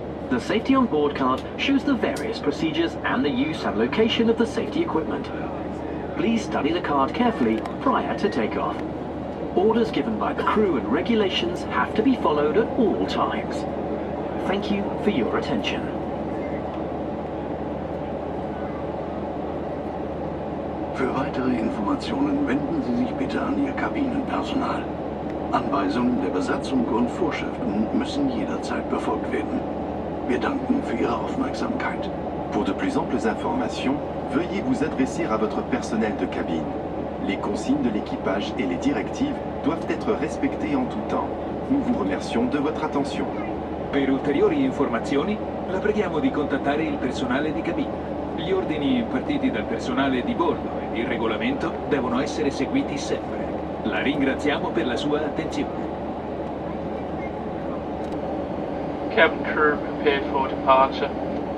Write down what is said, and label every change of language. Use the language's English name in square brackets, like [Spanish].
[English] The Safety on Board card shows the various procedures and the use and location of the safety equipment. Please study the card carefully prior to takeoff. Orders given by the crew and regulations have to be followed at all times. Thank you for your attention. [German] Für weitere Informationen wenden Sie sich bitte an Ihr Kabinenpersonal. Anweisungen der Besatzung und Vorschriften müssen jederzeit befolgt werden. Wir danken für Ihre Aufmerksamkeit. [French] Pour de plus amples informations, veuillez vous adresser à votre personnel de cabine. Les consignes de l'équipage et les directives doivent être respectées en tout temps. Nous vous remercions de votre attention. [Italian] Per ulteriori informazioni, la preghiamo di contattare il personale di cabina. Gli ordini impartiti dal personale di bordo ed il regolamento devono essere seguiti sempre. La ringraziamo per la sua attenzione. [English] Cabin crew prepared for departure.